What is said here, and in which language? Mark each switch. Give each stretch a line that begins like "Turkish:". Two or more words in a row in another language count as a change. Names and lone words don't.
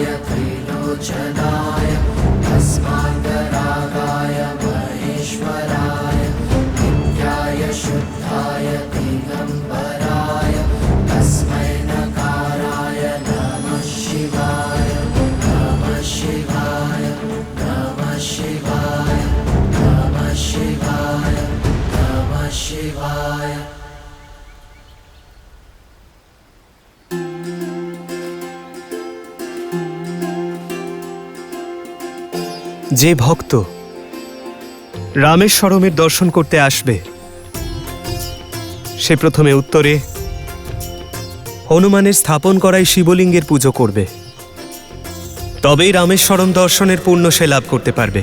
Sanskrit: त्रिलोचनाय अस्माकरागाय महेश्वराय नित्याय शुद्धाय दिगम्बराय तस्मै नकाराय नमः शिवाय नमः शिवाय नमः शिवाय नमः शिवाय नमः शिवाय।
Bangla: যে ভক্ত রামেশ্বরমের দর্শন করতে আসবে সে প্রথমে উত্তরে হনুমানের স্থাপন করাই শিবলিঙ্গের পুজো করবে, তবেই রামেশ্বরম দর্শনের পুণ্য সে লাভ করতে পারবে।